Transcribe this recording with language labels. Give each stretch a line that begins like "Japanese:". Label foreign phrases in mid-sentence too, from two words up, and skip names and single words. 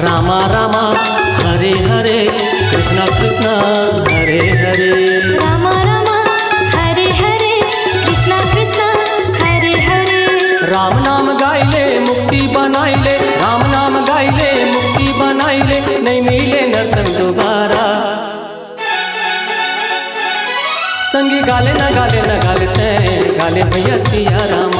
Sanskrit: रामा रामा हरे हरे कृष्णा कृष्णा हरे हरे। रामा रामा हरे हरे कृष्णा कृष्णा हरे हरे।
Chhattisgarhi: राम नाम गाइले मुक्ति बनाइले, राम नाम गाइले मुक्ति बनाइले, नहीं मिले नर्तन दोबारा। संगी गाले न गाले न गाले तैं, गाले भैया सिया रामा।